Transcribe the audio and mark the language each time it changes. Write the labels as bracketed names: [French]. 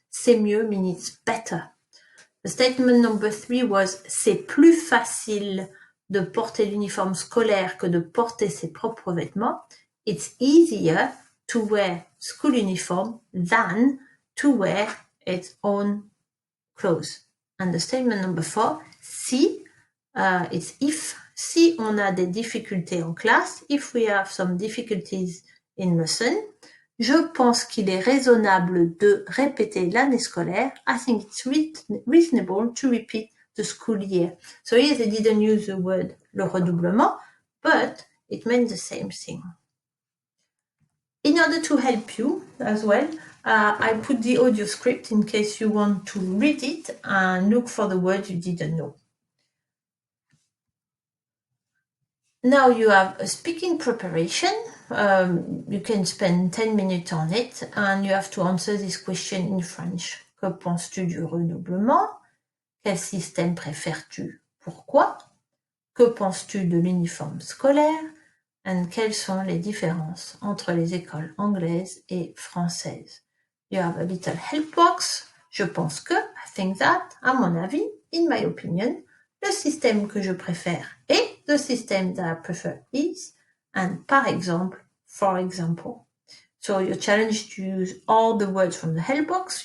[French] C'est mieux [English] means it's better. The statement number 3 was [French] c'est plus facile de porter l'uniforme scolaire que de porter ses propres vêtements. [English] It's easier to wear school uniform than to wear its own clothes. And the statement number 4, si, it's if. [French] Si on a des difficultés en classe, [English] if we have some difficulties in lesson, [French] je pense qu'il est raisonnable de répéter l'année scolaire. [English] I think it's reasonable to repeat the school year. So here they didn't use the word le redoublement, but it meant the same thing. In order to help you as well, I put the audio script in case you want to read it and look for the words you didn't know. Now you have a speaking preparation. You can spend 10 minutes on it and you have to answer this question in French. [French] Que penses-tu du redoublement? Quel système préfères-tu? Pourquoi? Que penses-tu de l'uniforme scolaire? And quelles sont les différences entre les écoles anglaises et françaises? [English] You have a little help box. [French] Je pense que, [English] I think that, [French] à mon avis, [English] in my opinion, [French] le système que je préfère est, [English] the system that I prefer is, and [French] par exemple, [English] for example. So you're challenged to use all the words from the help box.